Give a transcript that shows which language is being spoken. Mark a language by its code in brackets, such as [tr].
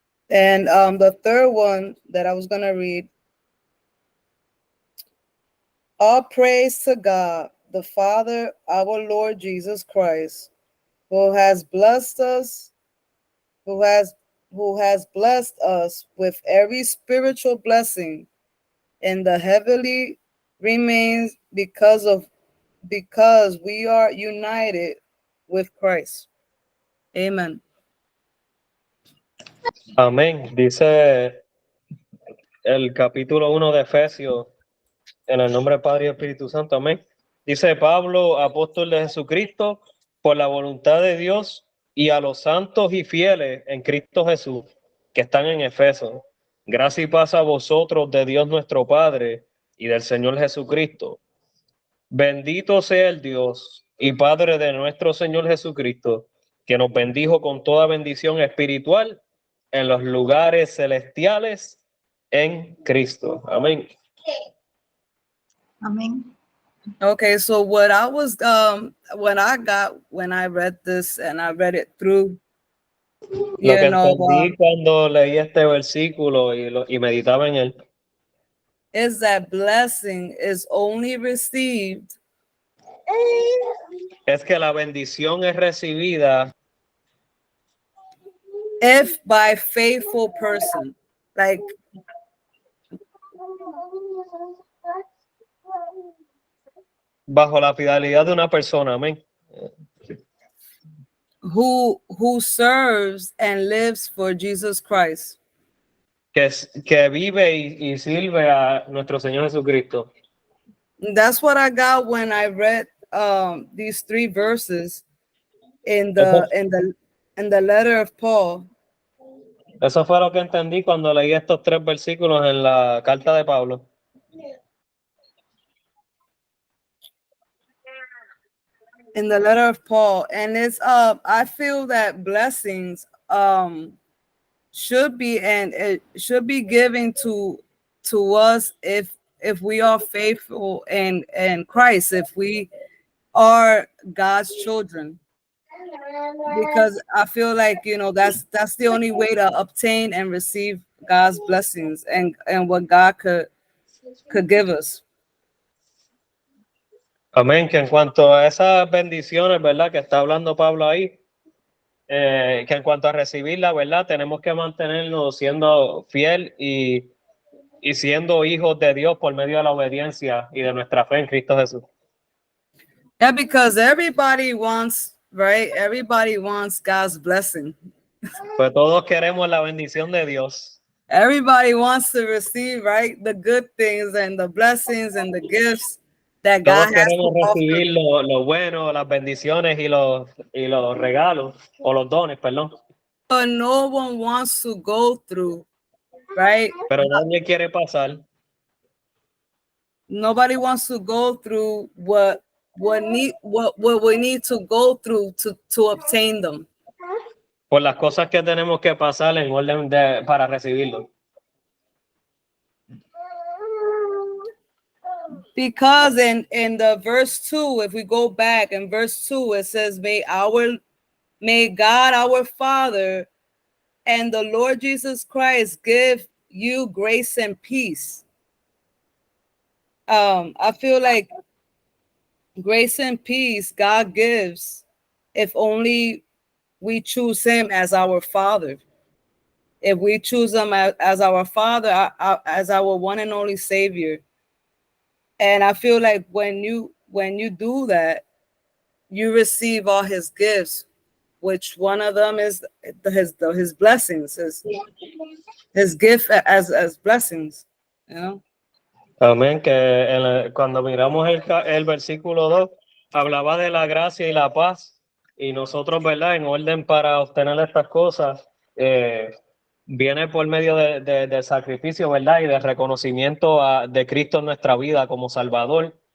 [en] And the third one that I was going to read, all praise to God, the Father, our Lord Jesus Christ, who has blessed us, who has blessed us with every spiritual blessing in the heavenly remains because we are united with Christ. Amen. [es] Amén. Dice el capítulo 1 de Efesios, en el nombre del Padre y Espíritu Santo. Amén. Dice Pablo, apóstol de Jesucristo, por la voluntad de Dios, y a los santos y fieles en Cristo Jesús, que están en Efeso. Gracia y paz a vosotros de Dios nuestro Padre y del Señor Jesucristo. Bendito sea el Dios y Padre de nuestro Señor Jesucristo, que nos bendijo con toda bendición espiritual en los lugares celestiales en Cristo. Amén. Amén. [en] Okay, so what I was when I read this and I read it through, [es] Lo que entendí cuando leí este versículo y meditaba en él [en] is that blessing is only received [es] es que la bendición es recibida [en] if by faithful person, like [es] bajo la fidelidad de una persona, amén, [en] who serves and lives for Jesus Christ. [es] que vive y sirve a nuestro Señor Jesucristo. [en] That's what I got when I read these three verses in the letter of Paul. [es] Eso fue lo que entendí cuando leí estos tres versículos en la carta de Pablo. [en] In the letter of Paul, and it's I feel that blessings should be, and it should be given to us if we are faithful in Christ, if we are God's children, because I feel like, you know, that's the only way to obtain and receive God's blessings and what God could give us. [es] Amén, que en cuanto a esas bendiciones, ¿verdad? Que está hablando Pablo ahí, que en cuanto a recibirla, ¿verdad? Tenemos que mantenernos siendo fiel y siendo hijos de Dios por medio de la obediencia y de nuestra fe en Cristo Jesús. [en] Yeah, because everybody wants, right? Everybody wants God's blessing. [es] Pues todos queremos la bendición de Dios. [en] Everybody wants to receive, right, the good things and the blessings and the gifts that [es] Todos [en] God has [es] queremos [en] to offer. [es] recibir lo bueno, las bendiciones y los regalos, o los dones, perdón. [en] But no one wants to go through, right? [es] Pero nadie quiere pasar. [en] Nobody wants to go through what we need to go through to obtain them. [es] Por las cosas que tenemos que pasar en orden para recibirlo. [en] Because in the verse 2, if we go back in verse 2, it says, may God our Father and the Lord Jesus Christ give you grace and peace. I feel like grace and peace God gives if only we choose him as our Father. If we choose him as our Father, as our one and only Savior. And I feel like when you do that, you receive all his gifts, which one of them is his blessings, his gift as blessings, you know. [es] Amén, que cuando miramos el versículo 2, hablaba de la gracia y la paz, y nosotros, ¿verdad? En orden para obtener estas cosas, viene por medio del sacrificio, ¿verdad? Y del reconocimiento de Cristo en nuestra vida como Salvador,